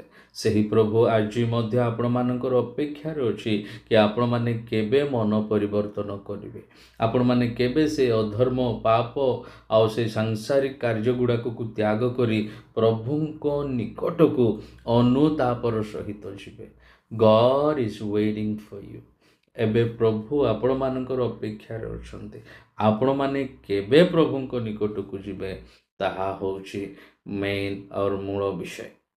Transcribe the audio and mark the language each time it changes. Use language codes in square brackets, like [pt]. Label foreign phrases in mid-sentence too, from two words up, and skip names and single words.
[or] ସେହି ପ୍ରଭୁ ଆଜି ମଧ୍ୟ ଆପଣମାନଙ୍କର ଅପେକ୍ଷାରେ ଅଛି କି ଆପଣମାନେ କେବେ ମନ ପରିବର୍ତ୍ତନ କରିବେ, ଆପଣମାନେ କେବେ ସେ ଅଧର୍ମ, ପାପ ଆଉ ସେ ସାଂସାରିକ କାର୍ଯ୍ୟ ଗୁଡ଼ାକକୁ ତ୍ୟାଗ କରି ପ୍ରଭୁଙ୍କ ନିକଟକୁ ଅନୁତାପର ସହିତ ଯିବେ। [en] God is waiting for you। [or] ଏବେ ପ୍ରଭୁ ଆପଣମାନଙ୍କର ଅପେକ୍ଷାରେ ଅଛନ୍ତି। ଆପଣମାନେ କେବେ ପ୍ରଭୁଙ୍କ ନିକଟକୁ ଯିବେ, ତାହା ହେଉଛି ମେନ୍ ଆଉ ମୂଳ ବିଷୟ।